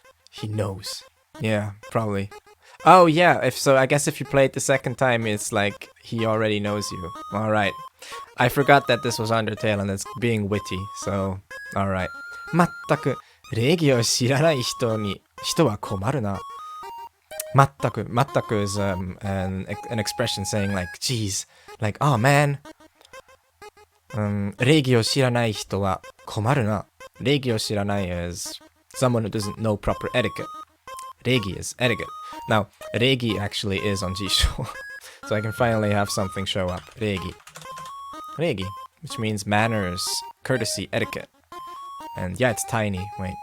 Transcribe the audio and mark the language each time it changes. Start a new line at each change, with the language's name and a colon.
English: He knows. Yeah, probably. Oh yeah, I guess if you play it the second time, it's like he already knows you. Alright. I forgot that this was Undertale and it's being witty, so alright.
Japanese: まったく礼儀を知らない人は困るな。
English: まったく is an expression saying like, geez, like, oh man.
Japanese: 礼儀を知らない人は困るな。礼儀を知らない
English: is someone who doesn't know proper etiquette. 礼儀 is etiquette. Now, 礼儀 actually is on Jisho. So I can finally have something show up. 礼儀.礼儀, which means manners, courtesy, etiquette. And yeah, it's tiny. Wait.